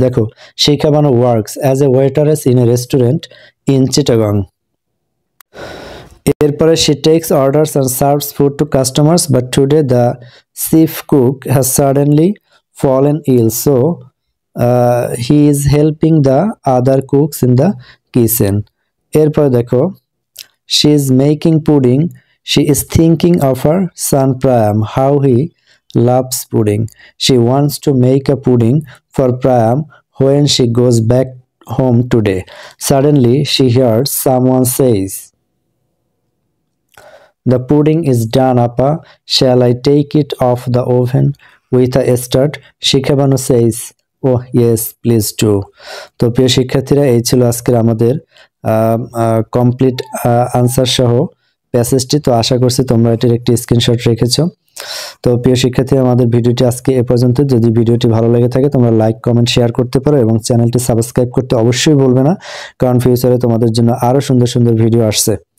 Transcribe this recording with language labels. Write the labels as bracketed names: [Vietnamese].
[Bangla] দেখো, [English] Shikhabanu works as a waitress in a restaurant in Chittagong. [Bangla] এরপরে [English] She takes orders and serves food to customers, but today the chief cook has suddenly fallen ill, so he is helping the other cooks in the kitchen. [Bangla] এরপর দেখো, [English] she is making pudding, she is thinking of her son Priam, how he loves pudding. She wants to make a pudding for Priam when she goes back home today. Suddenly she hears someone says, the pudding is done appa, shall I take it off the oven with a start? Shikhabanu says, oh yes please do. [Bangla] তো প্রিয় শিক্ষার্থীরা, এই ছিল আজকের আমাদের complete answer সহ প্যাসেজটি। তো আশা করছি তোমরা এটির একটি স্ক্রিনশট রেখেছো। তো প্রিয় শিক্ষার্থী, আমাদের ভিডিওটি আজকে এ পর্যন্ত। যদি ভিডিওটি ভালো লেগে থাকে তোমরা লাইক, কমেন্ট, শেয়ার করতে পারো, এবং চ্যানেলটি সাবস্ক্রাইব করতে অবশ্যই ভুলবে না, কারণ ফিউচারে তোমাদের জন্য আরো সুন্দর সুন্দর ভিডিও আসছে।